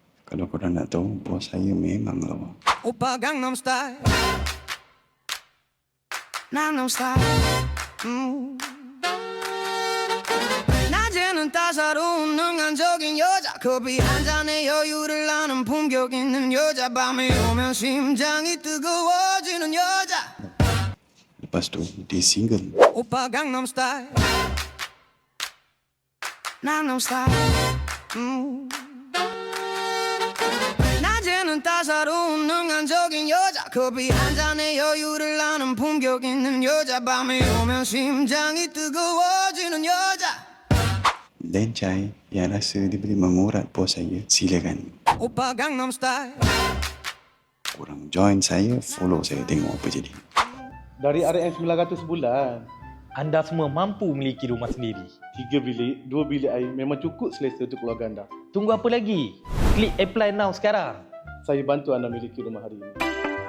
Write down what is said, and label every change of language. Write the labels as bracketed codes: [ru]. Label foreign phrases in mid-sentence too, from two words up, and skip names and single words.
[ms] Kalau korang nak tahu, bos saya memang lawa. [ko] 오빠 강남 스타일 강남 스타일 낮에는 따사로운 능한적인 여자 커피 한 잔에 여유를 아는 품격 있는 여자 밤이 오면 심장이 뜨거워지는 여자 [ms] Lepas tu, dia single. [ko] 오빠 강남 스타일 강남 스타일 낮에는 따사로운 능한적인 여자 커피 한 잔에 여유를 아는 품격 있는 여자 밤이 오면 심장이 뜨거워지는 여자 [ms] Dan Chai yang rasa dia boleh mengurat bos saya, silakan. [ko] 오빠 강남 스타일 [ms] Korang join saya, follow saya, tengok apa jadi. Dari RM 900 sebulan, Anda semua mampu memiliki rumah sendiri. 3 bilik, 2 bilik air memang cukup selesa untuk keluarga anda. Tunggu apa lagi? Klik [en] apply now [ms] sekarang. Saya bantu anda memiliki rumah hari ini.